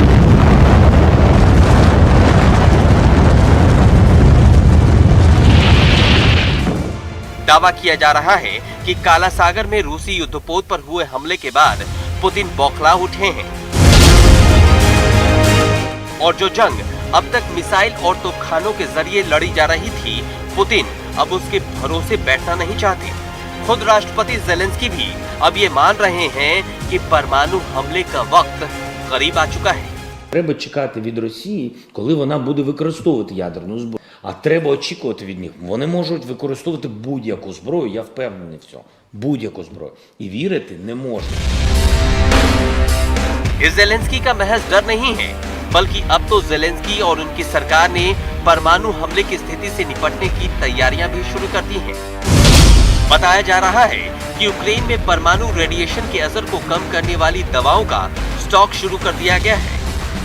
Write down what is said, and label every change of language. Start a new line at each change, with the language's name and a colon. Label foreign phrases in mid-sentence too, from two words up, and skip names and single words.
Hindi: दावा किया जा रहा है कि काला सागर में रूसी युद्धपोत पर हुए हमले के बाद पुतिन बौखला उठे हैं और जो जंग अब तक मिसाइल और तोपखानों के जरिए लड़ी जा रही थी, पुतिन अब उसके भरोसे बैठना नहीं चाहते। खुद राष्ट्रपति ज़ेलेंस्की भी अब ये मान रहे हैं कि परमाणु हमले का वक्त करीब आ चुका है।
Ukrainian: Треба чекати від Росії, коли вона буде використовувати ядерну зброю. А треба очікувати від них. Вони можуть використовувати будь-яку зброю, я впевнений в цьому. Будь-яку зброю. І вірити не можна.
Hindi: इस ज़ेलेंस्की का महज डर नहीं है, बल्कि अब तो ज़ेलेंस्की और उनकी सरकार ने परमाणु हमले की स्थिति से निपटने की तैयारियां भी शुरू कर दी हैं। बताया जा रहा है कि यूक्रेन में परमाणु रेडिएशन के असर को कम करने वाली दवाओं का स्टॉक शुरू कर दिया गया है।